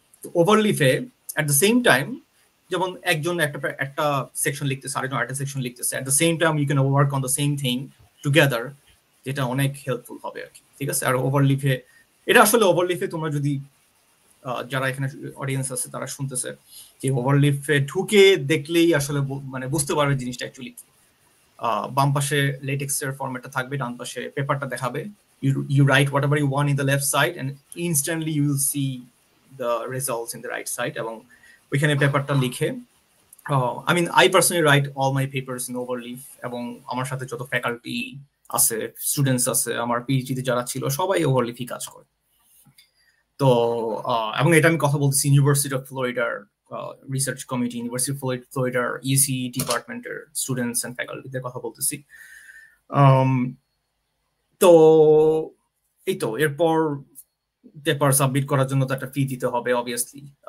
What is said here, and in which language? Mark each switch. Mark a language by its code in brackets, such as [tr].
[en] তো ওভারলিফে at the same time [bn] যেমন একজন একটা সেকশন লিখতেছে, [en] আরেকজন আরেকটা সেকশন লিখতেছে, at the same time you can work on the same thing together, [bn] যেটা অনেক হেল্পফুল হবে আর কি। ঠিক আছে। আর ওভারলিফে এটা আসলে ওভারলিফে তোমরা যদি যারা এখানে অডিয়েন্স আছে তারা শুনতেছে, যে ওভারলিফে ঢুকে দেখলেই আসলে মানে বুঝতে পারবে জিনিসটা অ্যাকচুয়ালি কি। বাম পাশে লেটেক্সের ফরম্যাটটা থাকবে, ডান পাশে পেপারটা দেখাবে। [en] You write whatever you want in the left side and instantly you will see the results in the right side, [bn] এবং ওইখানে পেপারটা লিখে [en] I mean I personally write all my papers in Overleaf, [bn] এবং আমার সাথে যত ফ্যাকাল্টি আছে, students আছে, আমার পিএইচডি যারা ছিল সবাই ওভারলিফই কাজ করে। তো এবং এটা আমি কথা বলতেছি ইউনিভার্সিটি অফ ফ্লোরিডার রিসার্চ কমিটি, ইউনিভার্সিটি অফ ফ্লোরিডার ইসি ডিপার্টমেন্টের স্টুডেন্টস এন্ড ফ্যাকাল্টিদের কথা বলতেছি। তো এই তো এরপর পেপার সাবমিট করার জন্য তো একটা ফি দিতে হবে অবভিয়াসলি।